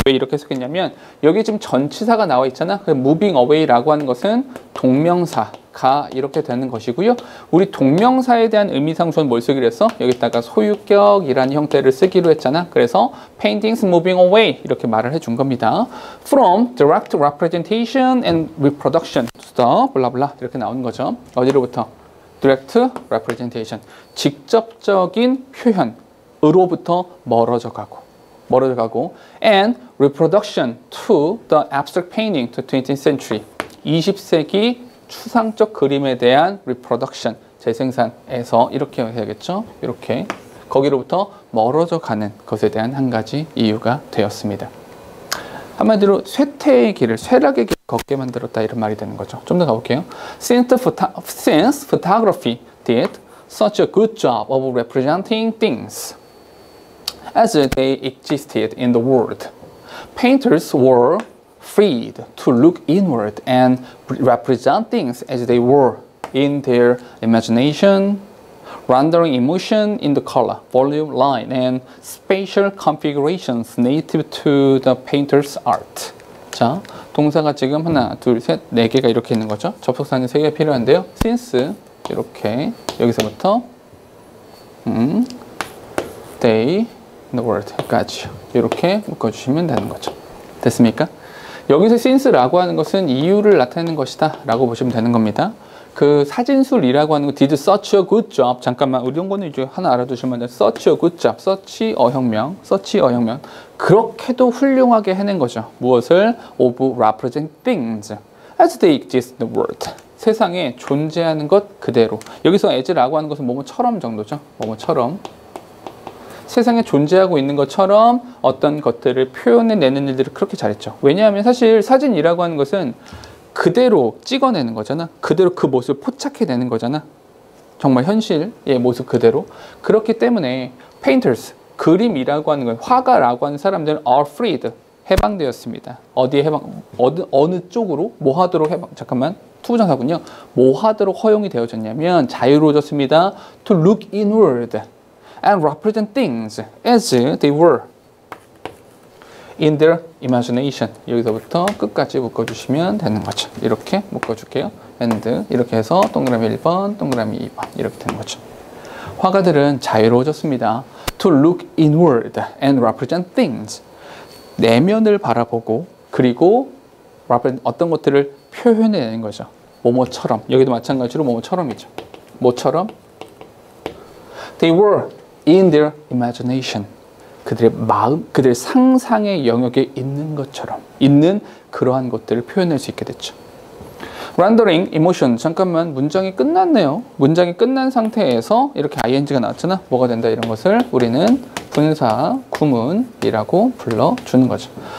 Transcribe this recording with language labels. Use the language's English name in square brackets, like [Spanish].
[Korean] 왜 이렇게 해석했냐면 여기 지금 전치사가 나와 있잖아. 그 [English] moving away [Korean] 라고 하는 것은 동명사가 이렇게 되는 것이고요. 우리 동명사에 대한 의미상수는 뭘 쓰기로 했어? 여기다가 소유격이라는 형태를 쓰기로 했잖아. 그래서 [English] paintings moving away [Korean] 이렇게 말을 해준 겁니다. [English] From direct representation and reproduction to the [Korean] 블라블라 이렇게 나오는 거죠. 어디로부터? direct representation, 직접적인 표현으로부터 멀어져 가고 [English] and reproduction to the abstract painting to 20th century, [Korean] 20세기 추상적 그림에 대한 reproduction, 재생산에서 이렇게 해야겠죠? 이렇게 거기로부터 멀어져 가는 것에 대한 한 가지 이유가 되었습니다. 한마디로 쇠퇴의 길을, 쇠락의 길을 걷게 만들었다 이런 말이 되는 거죠. 좀 더 가볼게요. [English] Since photography did such a good job of representing things as they existed in the world, painters were freed to look inward and represent things as they were in their imagination, rendering emotion in the color, volume, line, and spatial configurations native to the painter's art. [Korean] 자, 동사가 지금 하나, 둘, 셋, 네 개가 이렇게 있는 거죠. 접속사는 세 개 필요한데요. since 이렇게 여기서부터 [English] they in the world [Korean] 까지 이렇게 묶어주시면 되는 거죠. 됐습니까? 여기서 since라고 하는 것은 이유를 나타내는 것이다 라고 보시면 되는 겁니다. 그 사진술이라고 하는 거 [English] did such a good job. [Korean] 잠깐만 이런 거는 이제 하나 알아두시면 돼요. [English] such a good job. [Korean] such 어혁명. 그렇게도 훌륭하게 해낸 거죠. 무엇을? [English] of represent things as they exist in the world. [Korean] 세상에 존재하는 것 그대로. 여기서 as라고 하는 것은 뭐뭐처럼 정도죠. 뭐뭐처럼. 세상에 존재하고 있는 것처럼 어떤 것들을 표현해내는 일들을 그렇게 잘했죠. 왜냐하면 사실 사진이라고 하는 것은 그대로 찍어내는 거잖아. 그대로 그 모습을 포착해내는 거잖아. 정말 현실의 모습 그대로. 그렇기 때문에 painters, 그림이라고 하는 건 화가라고 하는 사람들은 [English] are freed, [Korean] 해방되었습니다. 어디에 해방? 어느 쪽으로? 뭐 하도록 해방? 잠깐만. 투부정사군요. 뭐 하도록 허용이 되어졌냐면 자유로워졌습니다. [English] To look inward and represent things as they were in their imagination. [Korean] 여기서부터 끝까지 묶어주시면 되는 거죠. 이렇게 묶어줄게요. and 이렇게 해서 동그라미 1번, 동그라미 2번 이렇게 되는 거죠. 화가들은 자유로워졌습니다. [English] To look inward and represent things. [Korean] 내면을 바라보고 그리고 어떤 것들을 표현해내는 거죠. 뭐뭐처럼. 여기도 마찬가지로 뭐뭐처럼이죠. 뭐처럼? [English] They were in their imagination. [Korean] 그들의 마음, 그들의 상상의 영역에 있는 것처럼 있는 그러한 것들을 표현할 수 있게 됐죠. [English] rendering emotion. [Korean] 잠깐만, 문장이 끝났네요. 문장이 끝난 상태에서 이렇게 ing가 나왔잖아. 뭐가 된다, 이런 것을 우리는 분사 구문이라고 불러주는 거죠.